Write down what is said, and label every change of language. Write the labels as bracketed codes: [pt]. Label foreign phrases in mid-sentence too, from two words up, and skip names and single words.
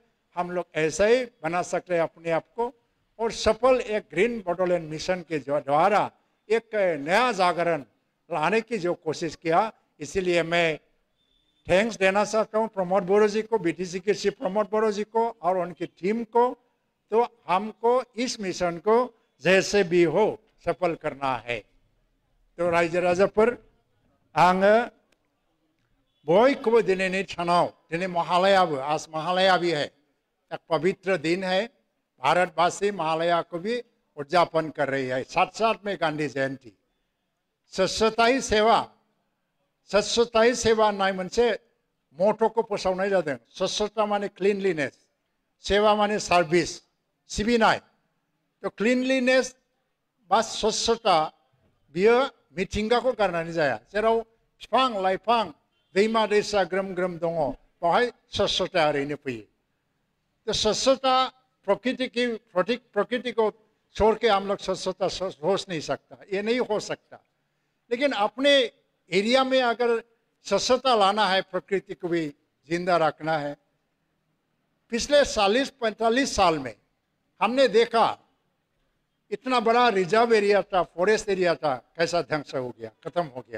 [hi] हम लोग ऐसा ही बना सकते हैं अपने आप को और सफल एक ग्रीन बोडोलैंड मिशन के द्वारा एक नया जागरण लाने की जो कोशिश किया। इसीलिए मैं थैंक्स देना चाहता हूँ प्रमोद बोरो जी को, बीटीसी के श्री प्रमोद बोरो जी को और उनकी टीम को। तो हमको इस मिशन को जैसे भी हो सफल करना है। [brx] तो राइजो राजाफोर, आं बयखौबो दिनैनि सानाव, दिनै महालयाबो, [hi] आज महालया भी है, एक पवित्र दिन है। भारतवासी महालया को भी उद्यापन कर रही है, साथ साथ में गांधी जयंती। स्वच्छताई सेवा, स्वच्छताई सेवा [brx] नाय मोनसे मटो को फोसावनाय जादों। स्वच्छता माने क्लिनलिनेस, सेवा माने सार्भिस, सिबिनाय। तो क्लिनलिनेस बा स्वच्छता बियो मिथिंगाखौ गारनानै जाया। जेराव बिफां लाइफां, दैमा दैसा ग्रोम ग्रोम दङ, बेवहाय स्वच्छता ओरैनो फैयो। [hi] तो स्वच्छता प्रकृति को छोड़ के हम लोग स्वच्छता सोच नहीं सकता, ये नहीं हो सकता। लेकिन अपने एरिया में अगर स्वच्छता लाना है, प्रकृति को भी जिंदा रखना है। पिछले 40-45 साल में हमने देखा इतना बड़ा [en] reserve area [hi] था, [en] forest area [hi] था, कैसा ध्वंस हो गया, खत्म हो गया।